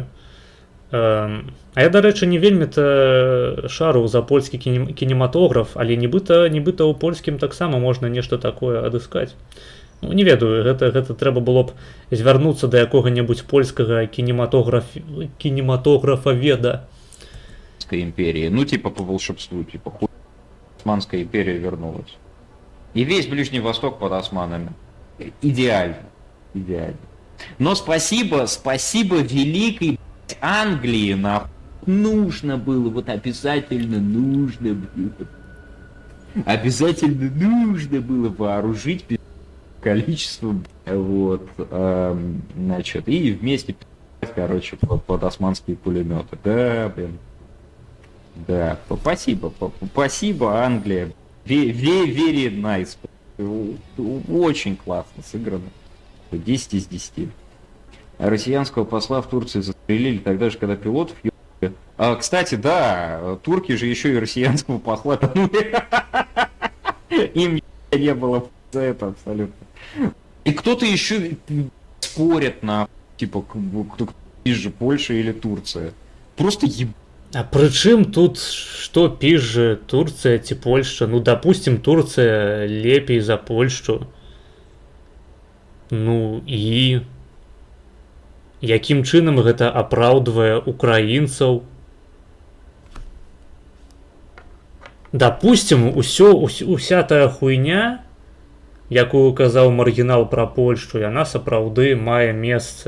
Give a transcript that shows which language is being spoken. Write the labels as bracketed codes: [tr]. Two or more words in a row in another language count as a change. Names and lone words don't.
[be] А я, дарэчы, не вельмі-то шару за польскі кінематограф, але нібыта ў польскім таксама можна нешта такое адыскаць. Ну, не ведаю, гэта трэба было б звярнуцца да якога-небудзь польскага кінематографаведа. [ru] Империи. Ну, типа по волшебству, типа Османская империя вернулась. И весь Ближний Восток под османами. Идеально. Идеально. Но спасибо великой Англии, нужно было, вот обязательно нужно было вооружить количеством, вот, значит, и вместе, короче, под османские пулеметы. Да, блин. Да, спасибо, Англия. [en] Very nice. [ru] Очень классно сыграно. 10 из 10. А россиянского посла в Турции застрелили тогда же, когда пилотов ебали. Кстати, да, турки же еще и россиянского посла тонули. Им не было за это абсолютно. И кто-то еще спорит на, типа, кто ближе, Польша или Турция. Просто еб... А при чым тут что пизже, Турция ці Польша? Ну, допустим, Турция лепей за Польшу. [be] Ну і якім чынам гэта апраўдвае украінцаў? Допустим, уся тая хуйня, якую казаў маргінал пра Польшчу, яна сапраўды мае месца.